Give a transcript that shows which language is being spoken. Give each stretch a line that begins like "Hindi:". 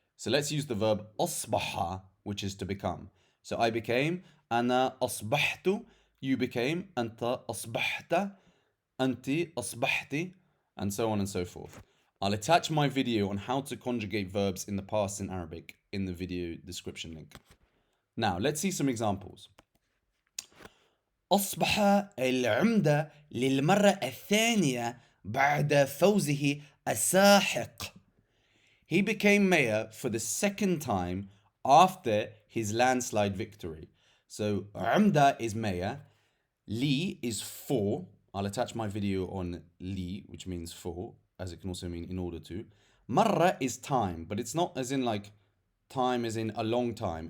English: So let's use the verb asbaha, which is to become. So I became, ana asbahtu, you became, anta asbahta, anti asbahti, and so on and so forth. I'll attach my video on how to conjugate verbs in the past in Arabic in the video description link. Now, let's see some examples.
Arabic: أصبح العمدة للمرة الثانية بعد فوزه الساحق.
English: He became mayor for the second time after his landslide victory. So, عمدة is mayor, li is for. I'll attach my video on li, which means for, as it can also mean in order to. Marra is time, but it's not as in like time as in a long time.